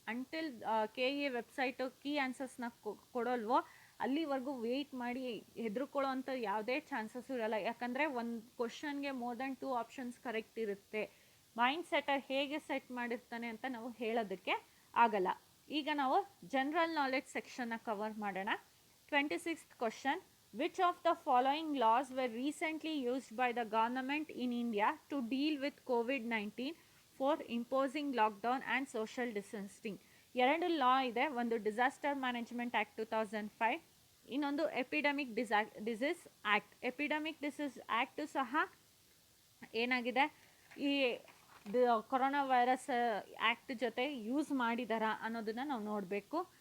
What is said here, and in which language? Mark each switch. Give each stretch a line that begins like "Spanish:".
Kannada: Until KEA website key ಆನ್ಸರ್ಸ್ನ ಕೊಡೋಲ್ವೋ ಅಲ್ಲಿವರೆಗೂ weight ಮಾಡಿ. ಹೆದರ್ಕೊಳ್ಳೋ ಅಂಥ ಯಾವುದೇ ಚಾನ್ಸಸ್ಸು ಇರಲ್ಲ. ಯಾಕಂದರೆ ಒಂದು ಕ್ವಶನ್ಗೆ ಮೋರ್ ದೆನ್ 2 ಆಪ್ಷನ್ಸ್ ಕರೆಕ್ಟ್ ಇರುತ್ತೆ. ಮೈಂಡ್ ಸೆಟರ್ ಹೇಗೆ ಸೆಟ್ ಮಾಡಿರ್ತಾನೆ ಅಂತ ನಾವು ಹೇಳೋದಕ್ಕೆ ಆಗಲ್ಲ. ಈಗ ನಾವು ಜನರಲ್ ನಾಲೆಡ್ಜ್ ಸೆಕ್ಷನ್ನ ಕವರ್ ಮಾಡೋಣ. 26th question.
English: Which of the following laws were recently used by the government in India to deal with COVID-19 for imposing lockdown and social distancing?
Kannada: ಎರಡು ಲಾ ಇದೆ. ಒಂದು ಡಿಸಾಸ್ಟರ್ ಮ್ಯಾನೇಜ್ಮೆಂಟ್ ಆ್ಯಕ್ಟ್ 2005, ಇನ್ನೊಂದು epidemic disease act. Epidemic disease act ಸಹ ಏನಾಗಿದೆ, ಈ corona virus act ಜೊತೆ use ಮಾಡಿದಾರಾ ಅನ್ನೋದನ್ನು ನಾವು ನೋಡಬೇಕು.